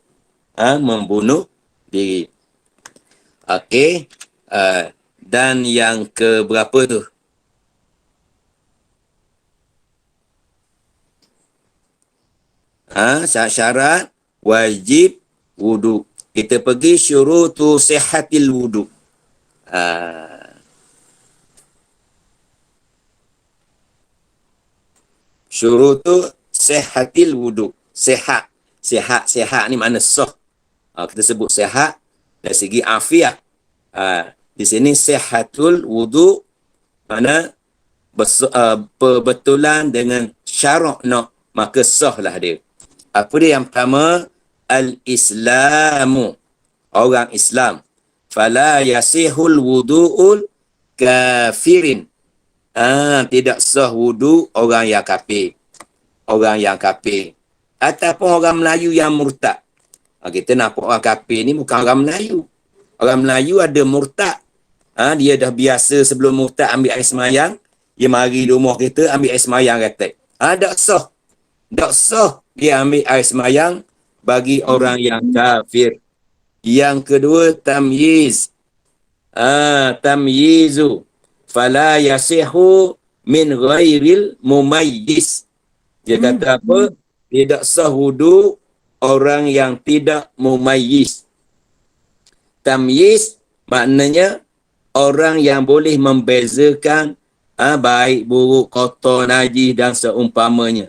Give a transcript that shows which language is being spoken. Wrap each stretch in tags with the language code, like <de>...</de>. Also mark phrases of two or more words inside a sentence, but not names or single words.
<ms>Membunuh diri. Okey. Dan yang ke berapa tu? Syarat wajib wudu. Kita pergi</ms> <ar>شروط صحة الوضوء. شروط صحة الوضوء.</ar> <ms>Sihat. Sihat ni makna sah. Kita sebut sihat dari segi afiat. Di sini</ms> <ar>صحة الوضوء</ar> <ms>mana perbetulan dengan syarak nak, maka sahlah dia. Apa dia yang pertama? Al-Islamu. Orang Islam.</ms> <ar>فلا يصح وضوء الكافرين.</ar> <ms>Tidak sah wudu orang yang kafir. Orang yang kafir. Ataupun orang Melayu yang murtad. Kita nampak orang kafir ni bukan orang Melayu. Orang Melayu ada murtad. Dia dah biasa sebelum murtad ambil air semayang. Dia mari di rumah kita ambil air semayang kata. Tak sah. Tak sah dia ambil air semayang bagi orang yang kafir. Yang kedua, tamyiz. Tamyizu.</ms> <ar>فلا يصح من غير المميز.</ar> <ms>Dia kata apa? Tidak sah wudu orang yang tidak mumayyiz. Tamyiz maknanya orang yang boleh membezakan baik, buruk, kotor, najis dan seumpamanya.</ms>